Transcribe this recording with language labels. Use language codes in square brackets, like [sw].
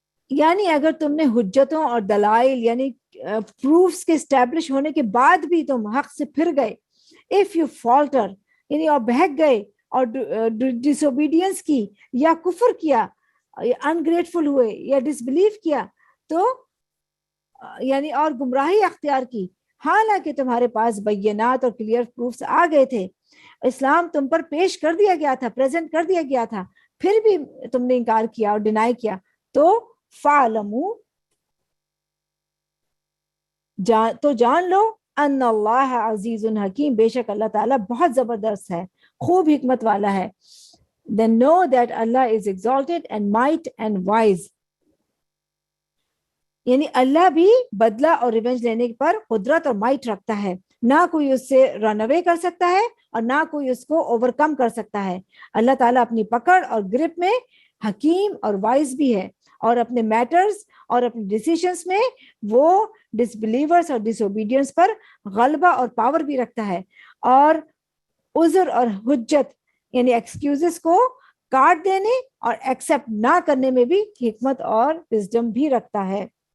[ur] یعنی اگر تم نے حجتوں اور دلائل یعنی پروفس کے اسٹیبلش ہونے کے بعد بھی تم حق سے پھر گئے، [en] if you falter [ur] یعنی اور بہک گئے اور ڈس اوبیڈینس کی یا کفر کیا، انگریٹفل ہوئے یا ڈس بلیف کیا، تو یعنی اور گمراہی اختیار کی، حالانکہ تمہارے پاس بینات اور کلیئر پروفس آ گئے تھے، اسلام تم پر پیش کر دیا گیا تھا، پریزنٹ کر دیا گیا تھا، پھر بھی تم نے انکار کیا اور ڈینائی کیا، تو [ar] فَعْلَمُوا [ur] تو جان لو [ar] ان اللہ عزیز حکیم، [ur] بے شک اللہ تعالیٰ بہت زبردست ہے، خوب حکمت والا ہے. [en] Then know that Allah is exalted and might and wise. [ur] یعنی اللہ بھی بدلہ اور ریونج لینے پر قدرت اور مائٹ رکھتا ہے، نہ کوئی اس سے رن اوے کر سکتا ہے اور نہ کوئی اس کو اوور کم کر سکتا ہے. اللہ تعالیٰ اپنی پکڑ اور گرپ میں حکیم اور وائز بھی ہے، اور اپنے میٹرز اور اپنے ڈیسیشنز میں وہ ڈس بلیورز اور ڈس اوبیڈینس پر غلبہ اور پاور بھی رکھتا ہے، اور عذر اور حجت یعنی ایکسکیوزز کو کاٹ دینے اور ایکسپٹ نہ کرنے میں بھی حکمت اور وزڈم بھی رکھتا ہے.